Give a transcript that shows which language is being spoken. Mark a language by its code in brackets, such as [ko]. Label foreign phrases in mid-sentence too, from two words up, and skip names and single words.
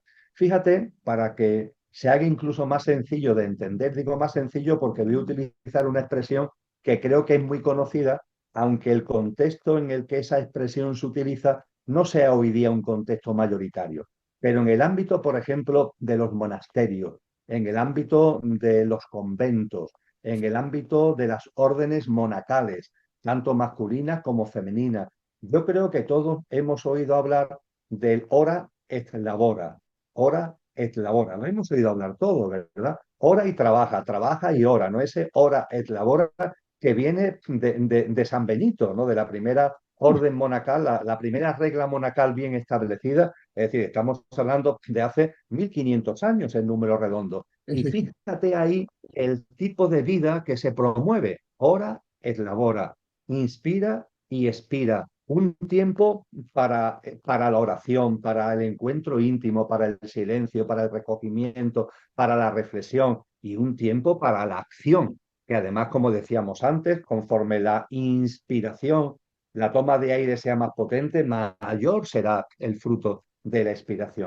[es] Fíjate, para que se haga incluso más sencillo de entender, digo más sencillo porque voy a utilizar una expresión que creo que es muy conocida, aunque el contexto en el que esa expresión se utiliza no sea hoy día un contexto mayoritario. Pero en el ámbito, por ejemplo, de los monasterios, en el ámbito de los conventos, en el ámbito de las órdenes monacales, tanto masculinas como femeninas, yo creo que todos hemos oído hablar del [la] ora et labora, hora et labora. [es] Lo hemos oído hablar todo, ¿verdad? Hora y trabaja, trabaja y ora, ¿no? Ese [la] hora et labora [es] que viene de San Benito, ¿no? De la primera orden monacal, la primera regla monacal bien establecida. Es decir, estamos hablando de hace 1500 años en número redondo. Y fíjate ahí el tipo de vida que se promueve. [la] Hora et labora. [es] Inspira y expira. Un tiempo para la oración, para el encuentro íntimo, para el silencio, para el recogimiento, para la reflexión y un tiempo para la acción, que además, como decíamos antes, conforme la inspiración, la toma de aire sea más potente, mayor será el fruto de la expiración.